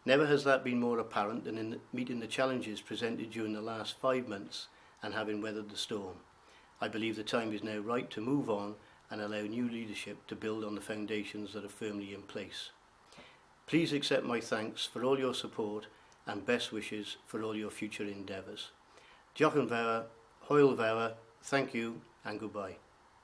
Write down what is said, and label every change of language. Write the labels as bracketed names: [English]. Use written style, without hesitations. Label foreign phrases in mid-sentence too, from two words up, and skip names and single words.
[English] Never has that been more apparent than in meeting the challenges presented during the last 5 months and having weathered the storm. I believe the time is now right to move on and allow new leadership to build on the foundations that are firmly in place. Please accept my thanks for all your support and best wishes for all your future endeavours. [Welsh] Diolch yn fawr, hwyl fawr, [English] thank you and goodbye.